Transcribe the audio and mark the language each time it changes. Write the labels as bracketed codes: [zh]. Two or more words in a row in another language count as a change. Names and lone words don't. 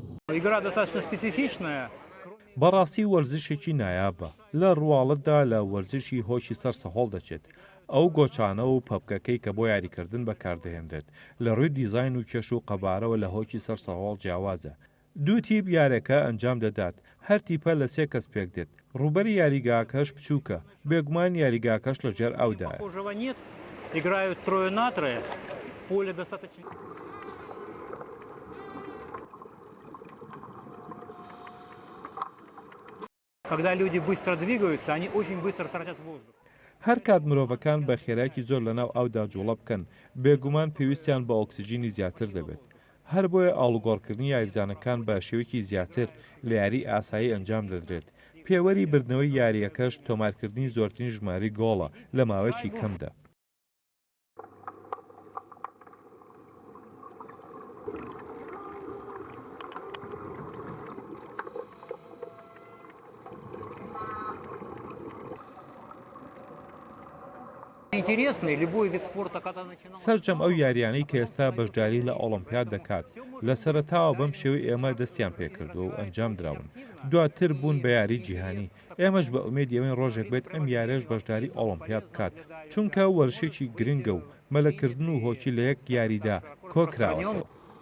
[ru] Игра достаточно специфичная. [ckb] بەڕاستی وەرزشێکی نایابە لە ڕواڵەتدا لە وەرزشی هۆشی سەر سەهۆڵ دەچێت ئەو گۆچانە و پەپکەکەی کە بۆ یاریکردن بەکاردەهێنرێت لە ڕووی دیزاین و کێش و قەبارەوە لە هۆکی سەر سەهۆڵ جیاوازە دوو تیپ یاریەکە ئەنجام دەدات هەر تیپە لە 3 کەس پێک دێت ڕوبەری یاریگاکەش بچووکە بێگومان یاریگاکەش لەژێر ئەودایە [ru] Похожего нет. Играют трое на трое. Поле достаточно... Когда люди быстро двигаются, они очень быстро тратят воздух. [ckb] هەر کات مرۆڤەکان بە خێرایکی زۆر لەناو ئەودا جوڵە بکەن بێگومان پێویستیان بە ئۆکسیژینی زیاتر دەبێت هەر بۆیە ئاڵوگۆڕکردنی یاریزانەکان بە شێوەیەکی زیاتر لە یاری ئاسایی ئەنجام دەدرێت پێوەری بردنەوەی یاریەکەش تۆمارکردنی زۆرترین ژماری گۆڵە لە ماوەیەکی کەمدا [ru] Интересный любой вид спорта, когда начинал... [ckb] سەرجەم ئەو یاریانەی کە ئێستا بەشداری لە ئۆڵمپیاد دەکات لە سەرەتاوە بەم شێوەی ئێمە دەستیان پێکردووە و ئەنجام دراون دواتر بوون بە یاری جیهانی ئێمەش بە ئومێدی ئەوەی ڕۆژێک بێت ئەم یاریش بەشداری ئۆڵمپیاد بکات چونکە وەرشێکی گرنگە و مەلەکردن و هۆکی لە یەک یاریدا کۆکراوەتەوە